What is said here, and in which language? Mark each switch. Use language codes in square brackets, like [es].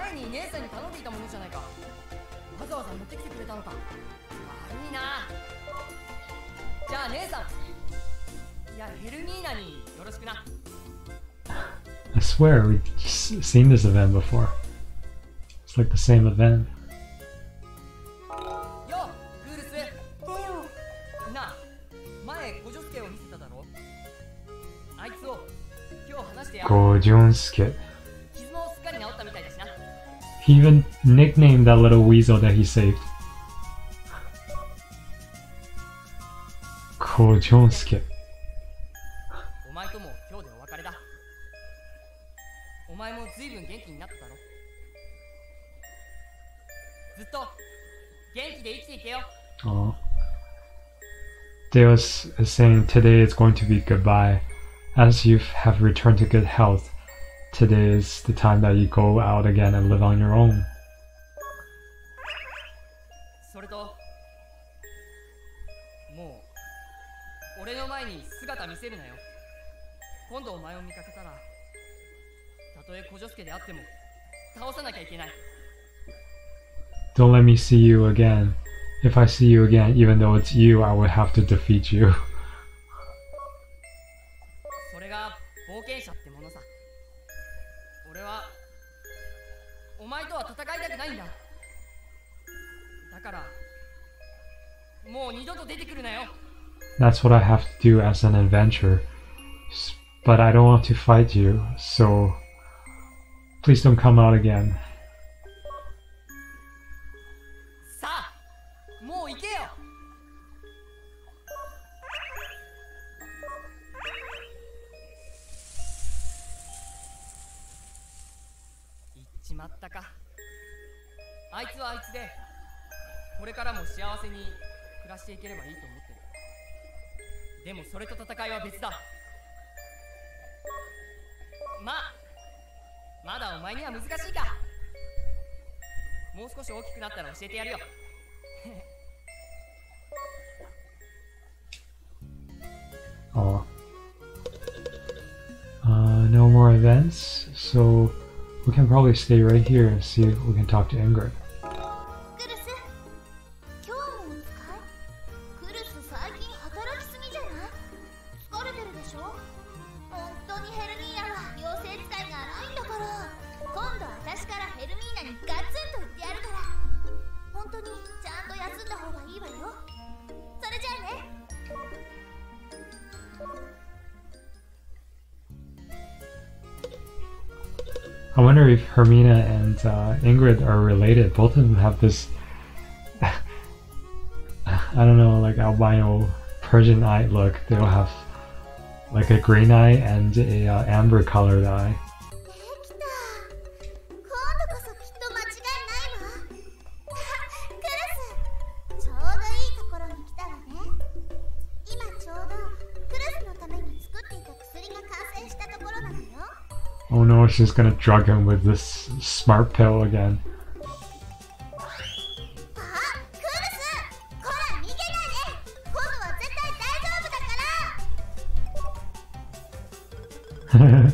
[ja] 姉さんに頼んでいたものじゃないか。わざわざ持ってきてくれたのか。悪いな。じゃあ姉さん、いや、ヘルミーナによろしくな。 [en] I swear we've seen this event before. It's like the same event. [ja] よ、クールス。なあ、前ゴジョスケを見せただろ。あいつを今日話してやる。 [en] Gojonsuke. [ja] 傷もすっかり治ったみたいだしな。 [en] He even nicknamed that little weasel that he saved. Gojonsuke. [ja] お前とも今日でお別れだ。お前もずいぶん元気になっただろ。ずっと元気で生きていけよ。 Oh. [en] Deus is saying today is going to be goodbye. As you have returned to good health, today is the time that you go out again and live on your own. [ja] それと、もう俺の前に姿見せるなよ。今度お前を見かけたら、たとえ小女助であっても倒さなきゃいけない。 [en] Don't let me see you again. If I see you again, even though it's you, I would have to defeat you. [ja] それが冒険者ってものさ。俺はお前とは戦いたくないんだ。だからもう二度と出てくるなよ。 [en] That's what I have to do as an adventurer. But I don't want to fight you, so please don't come out again. [ja] さあ、もう行けよ。行っちまったか。あいつはあいつで、これからも幸せに暮らしていければいいと思ってる。でもそれと戦いは別だ。まだお前には難しいか。もう少し大きくなったら教えてやるよ。 Oh. [en] No more events, so we can probably stay right here and see if we can talk to Ingrid. [ja] クルス、今日もお使い？クルス最近働きすぎじゃない？疲れてるでしょ？本当にヘルミーナは妖精使いが荒いんだから、今度私からヘルミーナにガツンと言ってやるから、本当にちゃんと休んだ方がいいわよ。それじゃあね。 [en] I wonder if Hermina and Ingrid are related. Both of them have this, I don't know, like albino Persian eye look. They all have like a green eye and a amber colored eye. [ja] できた。今度こそきっと間違いないわ。クルス、ちょうどいいところに来たわね。今ちょうどクルスのために作っていた薬が完成したところなのよ。 [en] Oh no, she's gonna drug him with this smart pill again. [ja] あ、クルス、こら逃げないで。今度は絶対大丈夫だから。